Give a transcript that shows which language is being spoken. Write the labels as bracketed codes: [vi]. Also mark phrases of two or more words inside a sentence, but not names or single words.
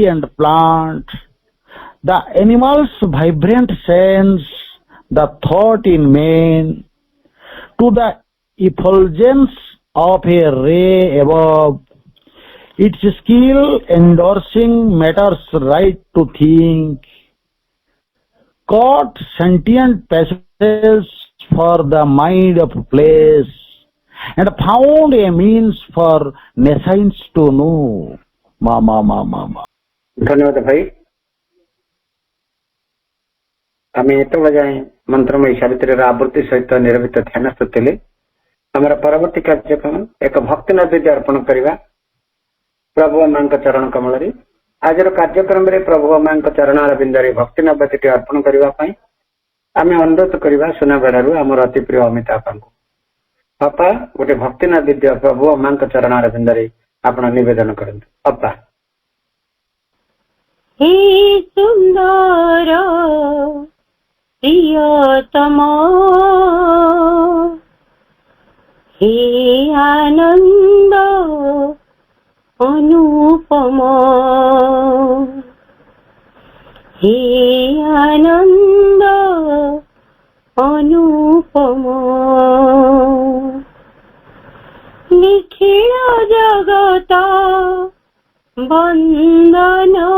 [en] and plant, the animal's vibrant sense, the thought in man, to the effulgence of a ray above, its skill endorsing matter's right to think, caught sentient passages for the mind of place, and found a means for nations to know. Ma. [or] ଧନ୍ୟବାଦ ଭାଇ। ଆମେ ଏତେବେଳେ ଯାଏ ମନ୍ତ୍ରମୟୀ ସାବିତ୍ରୀର ଆବୃତ୍ତି ସହିତ ନିରବିତ ଧ୍ୟାନସ୍ଥ ଥିଲେ। ଆମର ପରବର୍ତ୍ତୀ କାର୍ଯ୍ୟକ୍ରମ ଏକ ଭକ୍ତି ନୈବେଦ୍ୟ ଅର୍ପଣ କରିବା ପ୍ରଭୁ ମାଙ୍କ ଚରଣ କମଳରେ। ଆଜିର କାର୍ଯ୍ୟକ୍ରମରେ ପ୍ରଭୁ ମାଙ୍କ ଚରଣାର ବିନ୍ଦରେ ଭକ୍ତି ନୈବେଦ୍ୟଟି ଅର୍ପଣ କରିବା ପାଇଁ ଆମେ ଅନୁରୋଧ କରିବା ସୁନାବେଡାରୁ ଆମର ଅତି ପ୍ରିୟ ଅମିତା ବାପାଙ୍କୁ। ବାପା ଗୋଟେ ଭକ୍ତି ନୈବେଦ୍ୟ ପ୍ରଭୁ ମାଙ୍କ ଚରଣାର ବିନ୍ଦରେ ଆପଣ ନିବେଦନ କରନ୍ତୁ। ବାପା। [hi] हे सुंदर प्रियतम, हे आनंद अनुपम, हे आनंद अनुपम, निखिल जगत बंदन,